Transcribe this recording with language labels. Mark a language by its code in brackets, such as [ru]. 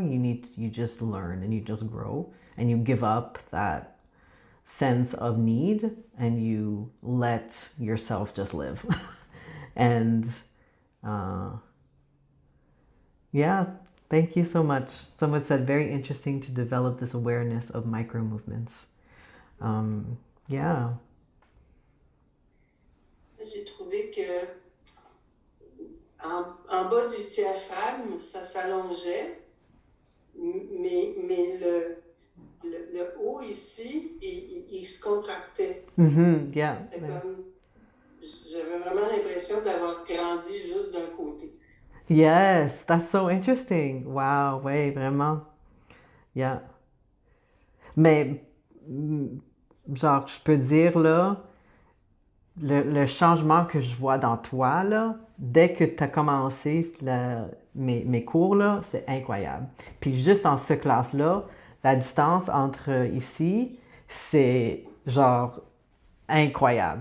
[en] You just learn and you just grow and you give up that sense of need and you let yourself just live. And yeah, thank you so much. Someone said, very interesting to develop this awareness of micro movements. Yeah. [fr] J'ai trouvé que en bas du diaphragme, ça s'allongeait, mais le haut ici, il se contractait. [en] Mm-hmm. Yeah. [fr] C'était comme, j'avais vraiment l'impression d'avoir grandi juste d'un côté. [en] Yes, that's so interesting. [fr] Wow, ouais, vraiment. Yeah. Mais, genre, je peux dire, là, le changement que je vois dans toi, là, dès que tu as commencé mes cours, là, c'est incroyable. Puis juste en ce classe-là, la distance entre ici, c'est genre incroyable.